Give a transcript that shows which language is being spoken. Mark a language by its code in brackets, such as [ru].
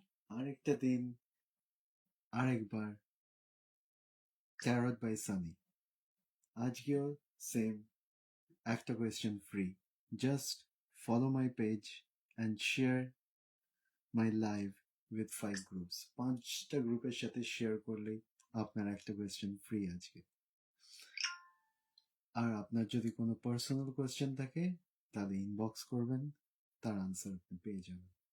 [bn] আরেকটা দিন আরেকবার Tarot by Sunny. আজকেও সেম একটা question free. [en] Just follow my page and share my live with 5 groups. [bn] 5টা গ্রুপের সাথে শেয়ার করলেই আপনার একটা কোয়েশ্চেন ফ্রি আজকে। আর আপনার যদি কোনো পার্সোনাল কোয়েশ্চেন থাকে তাহলে ইনবক্স করবেন, তার আনসার আপনি পেয়ে যাবেন।